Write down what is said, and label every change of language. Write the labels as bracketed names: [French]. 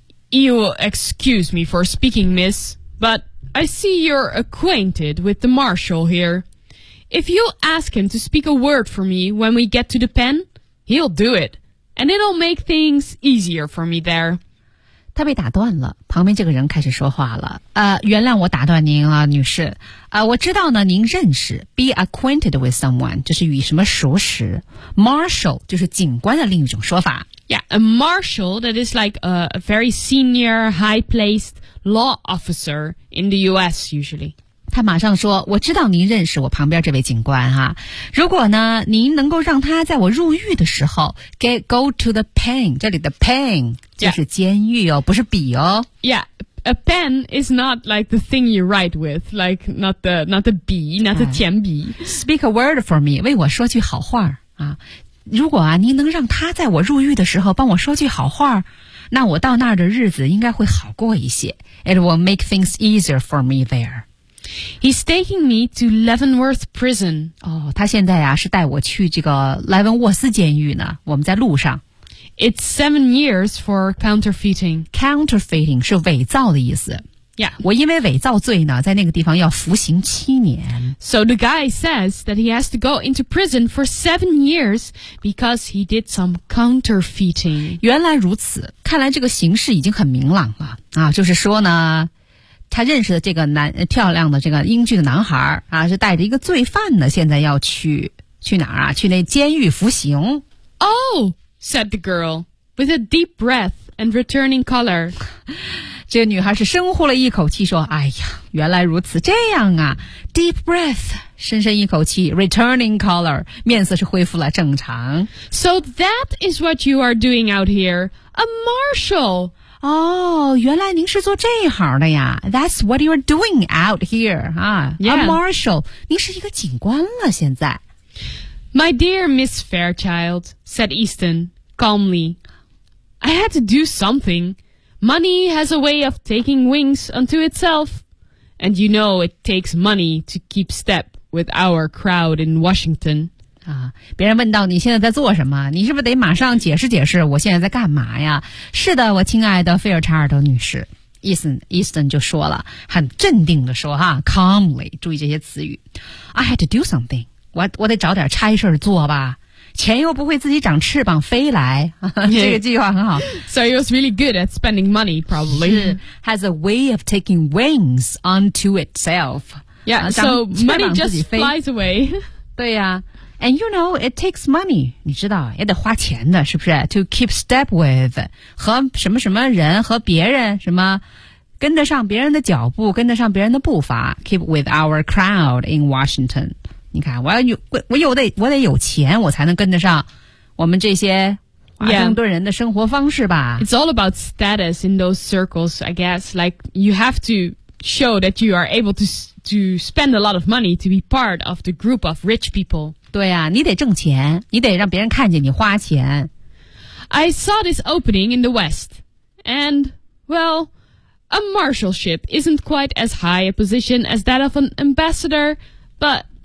[English] You'll excuse me for speaking, miss, but I see you're acquainted with the marshal here. If you'll ask him to speak a word for me when we get to the pen, he'll do it, and it'll make things easier for me there. [Chinese] 他被打断了，旁边这个人开始说话了。原谅我打断您了，女士。我知道呢，您认识 [English] be acquainted with someone， [Chinese] 就是与什么熟识。 Marshal 就是警官的另一种说法。 [English] Yeah, a marshal that is like a very senior, high-placed law officer in the U.S. usually. [Chinese] 他马上说，我知道您认识我旁边这位警官哈。如果呢，您能够让他在我入狱的时候 [English] go to the pen， [Chinese] 这里的 pen 就是监狱哦、 [English] yeah. [Chinese] 不是笔哦。 [English] Yeah, a pen is not like the thing you write with, like not the 笔 not the 铅笔。 Speak a word for me, [Chinese] 为我说句好话啊。如果啊，您能让他在我入狱的时候帮我说句好话，那我到那儿的日子应该会好过一些。 [English] It will make things easier for me there. He's taking me to Leavenworth Prison. [Chinese] 哦，他现在啊是带我去这个莱文沃斯监狱呢。我们在路上。 [English] It's 7 years for counterfeiting. [Chinese] Counterfeiting 是伪造的意思。 [English] Yeah. [Chinese] 我因为伪造罪呢，在那个地方要服刑7年。 [English] So the guy says that he has to go into prison for 7 years because he did some counterfeiting. [Chinese] 原来如此，看来这个形势已经很明朗了啊，就是说呢。他认识的这个男漂亮的这个英俊的男孩啊，是带着一个罪犯呢，现在要去哪儿啊？去那监狱服刑。 [English] Oh, said the girl with a deep breath and returning color. [Chinese] 这个女孩是深呼了一口气说：“哎呀，原来如此，这样啊。 ”Deep breath, 深深一口气 ，returning color, 面色是恢复了正常。 [English] So that is what you are doing out here, a marshal. [Chinese] 哦，原来您是做这一行的呀。 [English] That's what you're doing out here, huh? Yeah. [Chinese] A marshal. 您是一个警官了现在。 [English] My dear Miss Fairchild, said Easton, calmly. I had to do something. Money has a way of taking wings unto itself. And you know it takes money to keep step with our crowd in Washington. [Chinese] 啊，别人问到你现在在做什么，你是不是得马上解释解释我现在在干嘛呀？是的，我亲爱的菲尔查尔德女士 ，Easton 就说了，很镇定的说哈 ，calmly， 注意这些词语 ， [English] I had to do something， [Chinese] 我得找点差事做吧，钱又不会自己长翅膀飞来，这个计划很好。 [English] So he was really good at spending money, probably. Has a way of taking wings onto itself. Yeah, so money just flies away. [Chinese] 对呀。 [English] And you know, it takes money. [Chinese] 你知道，也得花钱的，是不是 ？ [English] To keep step with [Chinese] 和什么什么人和别人什么，跟得上别人的脚步，跟得上别人的步伐。 [English] Keep with our crowd in Washington. [Chinese] 你看，我得有钱，我才能跟得上我们这些华盛顿人的生活方式吧。 [English] Yeah. It's all about status in those circles, I guess. Like you have to show that you are able to spend a lot of money to be part of the group of rich people. [Chinese] 对啊，你得挣钱，你得让别人看见你花钱。 [English] I saw this opening in the West, and, well, a marshalship isn't quite as high a position as that of an ambassador, but...